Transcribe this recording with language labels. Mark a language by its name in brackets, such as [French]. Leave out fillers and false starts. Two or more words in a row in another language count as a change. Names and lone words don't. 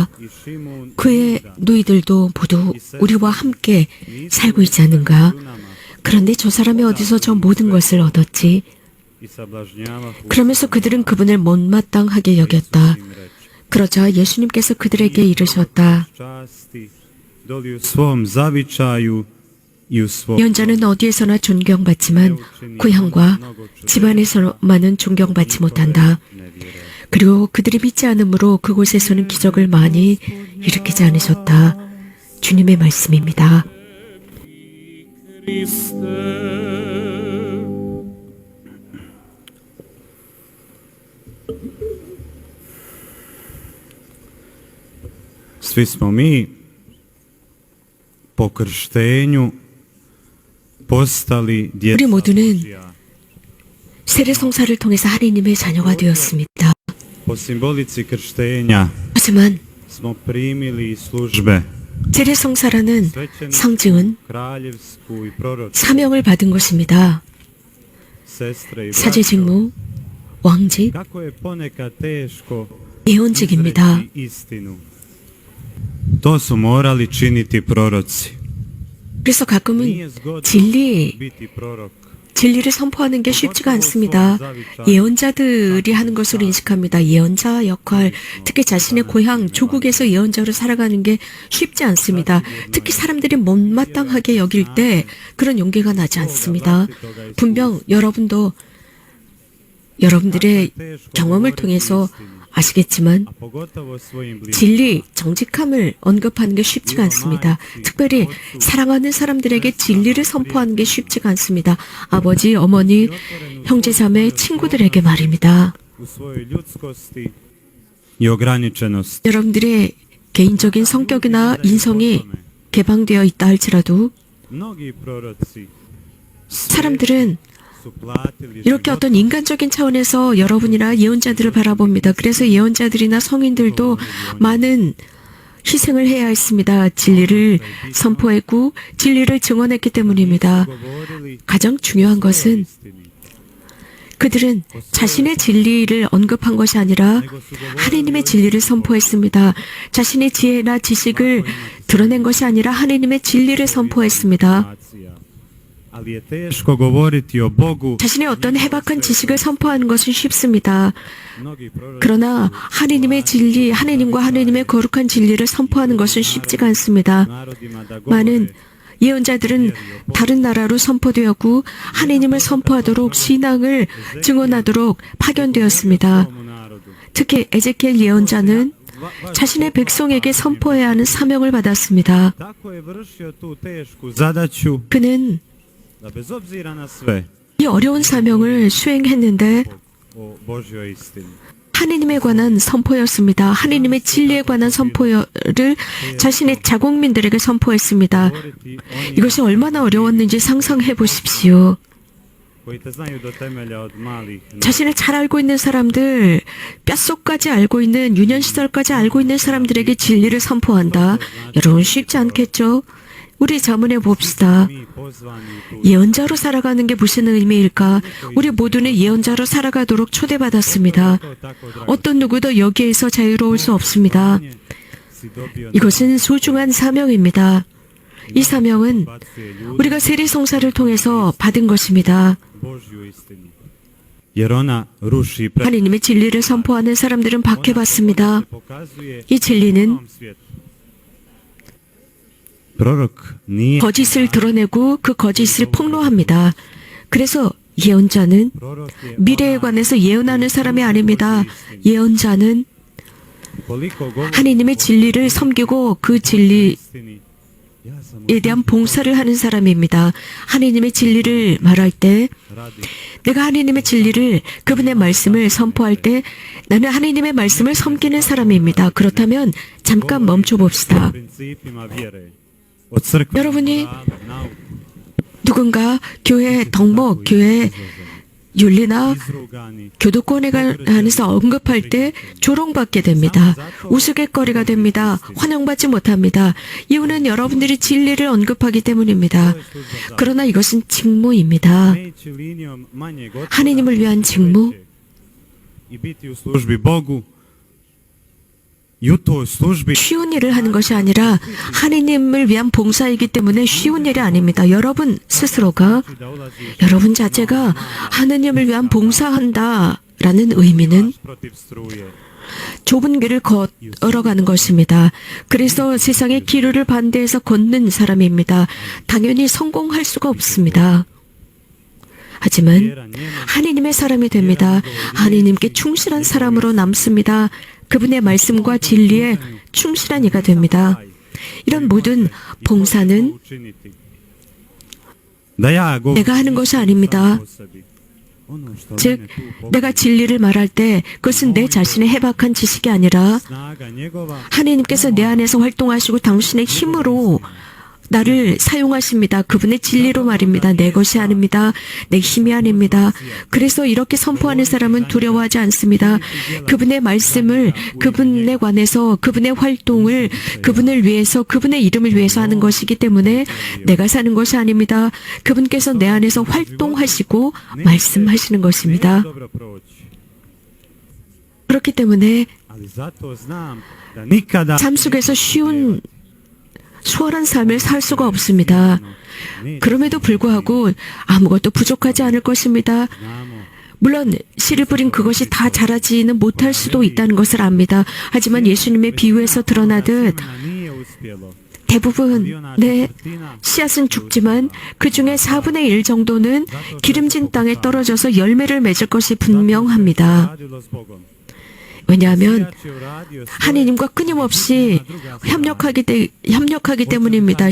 [Korean] 그의 누이들도 모두 우리와 함께 살고 있지 않은가? 그런데 저 사람이 어디서 저 모든 것을 얻었지? 그러면서 그들은 그분을 못마땅하게 여겼다. 그러자 예수님께서 그들에게 이르셨다. [Croatian] svom zavičaju i u svom [Korean] 예언자는 어디에서나 존경받지만 고향과 집안에서만은 존경받지 못한다. 그리고 그들이 믿지 않으므로 그곳에서는 기적을 많이 일으키지 않으셨다. 주님의 말씀입니다. [Croatian] Svi smo mi po krštenju postali [Korean] 우리 [Croatian] djeca [Korean] 모두는 [Croatian] Božja. [Korean] 세례송사를 통해서 하나님의 자녀가 되었습니다. [Croatian] Po simbolici krštenja [Korean] 하지만 [Croatian] smo primili službe [Korean] 세례송사라는 상징은 [Croatian] kraljevsku i proročku. [Korean] 사명을 받은 것입니다. [Croatian] Sestre i braćo, [Korean] 사제직무, 왕직, [Croatian] kako je ponekad teško [Korean] 예언직입니다. [Croatian] izreći istinu. To su morali činiti proroci. [Korean] 그래서 가끔은 [Croatian] Nije zgodno [Korean] 진리, [Croatian] biti prorok. [Korean] 진리를 선포하는 게 쉽지가 않습니다. 예언자들이 하는 것으로 인식합니다. 예언자 역할, 특히 자신의 고향, 조국에서 예언자로 살아가는 게 쉽지 않습니다. 특히 사람들이 못마땅하게 여길 때 그런 용기가 나지 않습니다. 분명 여러분도 여러분들의 경험을 통해서 아시겠지만 [Croatian] A pogotovo svojim bližnjima. [Korean] 진리, 정직함을 언급하는 게 쉽지가 않습니다. 특별히 사랑하는 사람들에게 진리를 선포하는 게 쉽지가 않습니다. 아버지, 어머니, 형제자매, 친구들에게 말입니다. [Croatian] U svojoj ljudskosti i ograničenosti. [Korean] 여러분들의 개인적인 성격이나 인성이 개방되어 있다 할지라도 [Croatian] Mnogi proroci [Korean] 사람들은 [Croatian] su platili [Korean] 이렇게 어떤 인간적인 차원에서 여러분이나 예언자들을 바라봅니다. 그래서 예언자들이나 성인들도 많은 희생을 해야 했습니다. 진리를 선포했고 진리를 증언했기 때문입니다. [Croatian] govorili [Korean] 가장 중요한 것은 그들은 자신의 진리를 언급한 것이 아니라 하나님의 진리를 선포했습니다. 자신의 지혜나 지식을 드러낸 것이 아니라 하나님의 진리를 선포했습니다. [Croatian] nacija. Ali je teško govoriti o Bogu. [Korean] 자신의 어떤 해박한 지식을 선포하는 것은 쉽습니다. [Croatian] Mnogi proroci [Korean] 그러나 하나님의 진리, 하나님과 하나님의 거룩한 진리를 선포하는 것은 쉽지가 않습니다. [Croatian] narodima da [Korean] 많은 [Croatian] govore [Korean] 예언자들은 다른 나라로 선포되었고 하나님을 선포하도록 신앙을 증언하도록 파견되었습니다. [Croatian] tomu narodu. [Korean] 특히 에제키엘 예언자는 자신의 백성에게 선포해야 하는 사명을 받았습니다. [Croatian] Tako je vršio tu tešku zadaću [Korean] 그는 [Croatian] da bez obzira na sve [Korean] 이 어려운 사명을 수행했는데 [Croatian] o Božjoj istini. [Korean] 하나님에 관한 선포였습니다. 하나님의 진리에 관한 선포를 자신의 자국민들에게 선포했습니다. [Croatian] Govoriti oni [Korean] 이것이 얼마나 어려웠는지 상상해 보십시오. [Croatian] koji te znaju do temelja od malih nogu. [Korean] 자신을 잘 알고 있는 사람들, 뼛속까지 알고 있는, 유년시절까지 알고 있는 사람들에게 진리를 선포한다. 여러분 쉽지 않겠죠? 우리 자문해 봅시다. [Croatian] Mi pozvani tu [Korean] 예언자로 살아가는 게 무슨 의미일까? 우리 모두는 예언자로 살아가도록 초대받았습니다. 어떤 누구도 여기에서 자유로울 수 없습니다. [Croatian] si dobio [Korean] 이것은 소중한 사명입니다. 이 사명은 우리가 세리송사를 통해서 받은 것입니다. [Croatian] Jer ona ruši [Korean] 하나님의 진리를 선포하는 사람들은 박해받습니다. 이 진리는 [Croatian] Prorok nije [Korean] 거짓을 드러내고 그 거짓을 폭로합니다. 그래서 예언자는 [Croatian] prorok je [Korean] 미래에 관해서 예언하는 사람이 아닙니다. 예언자는 [Croatian] koliko govori [Korean] 하나님의 진리를 섬기고 그 진리에 [Croatian] istini. Ja sam [Korean] 대한 봉사를 하는 사람입니다. 하나님의 진리를 말할 때 [Croatian] radi [Korean] 내가 하나님의 진리를 그분의 말씀을 선포할 때 나는 하나님의 말씀을 섬기는 사람입니다. 그렇다면 잠깐 멈춰봅시다. [Croatian] principima vjere. Od crkve [Korean] 여러분이 [Croatian] nauke, [Korean] 누군가 교회 덕목, 교회 윤리나 [Croatian] izrugani, [Korean] 교도권에 관해서 언급할 때 조롱받게 됩니다. 우스갯거리가 됩니다. 환영받지 못합니다. 이유는 여러분들이 진리를 언급하기 때문입니다. 그러나 이것은 직무입니다. [Croatian] neći linijom manjeg otpora [Korean] 하나님을 위한 직무, [Croatian] i biti u službi Bogu i u toj službi [Korean] 쉬운 일을 하는 것이 아니라 하나님을 위한 봉사이기 때문에 쉬운 일이 아닙니다. 여러분 스스로가, [Croatian] da ulaziš [Korean] 여러분 자체가 하나님을 위한 봉사한다라는 의미는 [Croatian] protiv struje. [Korean] 좁은 길을 걸어가는 것입니다. 그래서 세상의 기류를 반대해서 걷는 사람입니다. 당연히 성공할 수가 없습니다. 하지만 하나님의 사람이 됩니다. 하나님께 충실한 사람으로 남습니다. 그분의 말씀과 진리에 충실한 이가 됩니다. 이런 모든 봉사는 [Croatian] Da ja govorim [Korean] 내가 하는 것이 아닙니다. [Croatian] o sebi. Ono što [Korean] 즉, [Croatian] mene tu [Korean] 내가 진리를 말할 때 그것은 내 자신의 해박한 지식이 아니라 [Croatian] snaga njegova [Korean] 하나님께서 내 안에서 활동하시고 당신의 힘으로 나를 사용하십니다. 그분의 진리로 말입니다. 내 것이 아닙니다. 내 힘이 아닙니다. 그래서 이렇게 선포하는 사람은 두려워하지 않습니다. 그분의 말씀을 그분에 관해서 그분의 활동을 그분을 위해서 그분의 이름을 위해서 하는 것이기 때문에 내가 사는 것이 아닙니다. 그분께서 내 안에서 활동하시고 말씀하시는 것입니다. [Croatian] dobro proći. [Korean] 그렇기 때문에 [Croatian] Ali zato znam da nikada [Korean] 삶 속에서 쉬운 수월한 삶을 살 수가 없습니다. 그럼에도 불구하고 아무것도 부족하지 않을 것입니다. [Croatian] znamo [Korean] 물론 씨를 뿌린 그것이 다 자라지는 못할 수도 있다는 것을 압니다. 하지만 예수님의 비유에서 드러나듯 [Croatian] semena nije uspjelo. [Korean] 대부분의 씨앗은 죽지만 그 중에 4분의 1 정도는 기름진 땅에 떨어져서 열매를 맺을 것이 분명합니다. [Croatian] Radilo s Bogom. [Korean] 왜냐하면 [Croatian] Sijač je uradio svoje, [Korean] 하나님과 끊임없이 협력하기 때문입니다.